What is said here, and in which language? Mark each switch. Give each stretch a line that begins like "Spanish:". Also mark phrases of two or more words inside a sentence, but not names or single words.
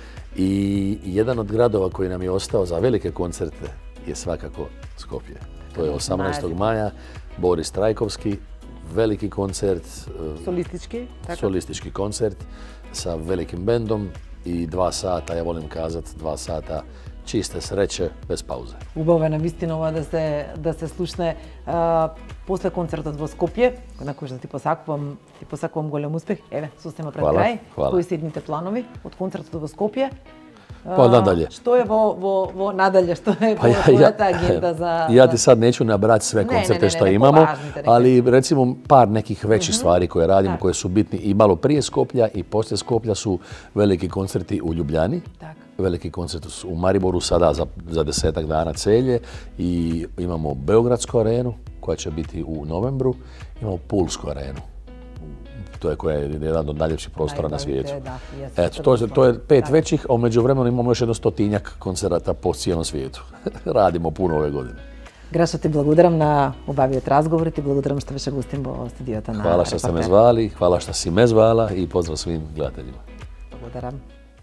Croatian: I jedan od gradova koji nam je ostao za velike koncerte je svakako Skopje. To je 18. maja, Boris Trajkovski, veliki koncert, solistički koncert sa velikim bendom i 2 sata, ja volim kazati 2 sata čiste sreće bez pauze.
Macedonian: Убаво е навистина ова да се слушне после концертот во Скопје, на кој што ти посакувам голем успех. Еве, состема пред крај. Кои се идните планови од концертот во Скопје?
Croatian: Pa nadalje.
Macedonian: Што е во надалје, што е твојата агенда за...
Croatian: Ja ti sad neću nabrati sve koncerte što imamo, ali recimo par nekih većih stvari koje radimo, koje su bitni i malo prije Skoplja i poslije Skoplja su veliki koncerti u Ljubljani, veliki koncerti su u Mariboru sada za 10-ak dana Celje i imamo Beogradsku arenu koja će biti u novembru, imamo Pulsku arenu. To je koja je jedan od najljepših prostora na svijetu. Eto, to je 5 većih, a u međuvremenu imamo još jedno 100-tinjak koncerata po cijelom svijetu. Radimo puno ove godine.
Macedonian: Grašo, ti благодарам на убавиот разговор и ти благодарам што беше гостин во студиото на
Croatian: Hvala što ste me zvali, hvala što si me zvala i pozdrav svim gledateljima.
Macedonian: Благодарам.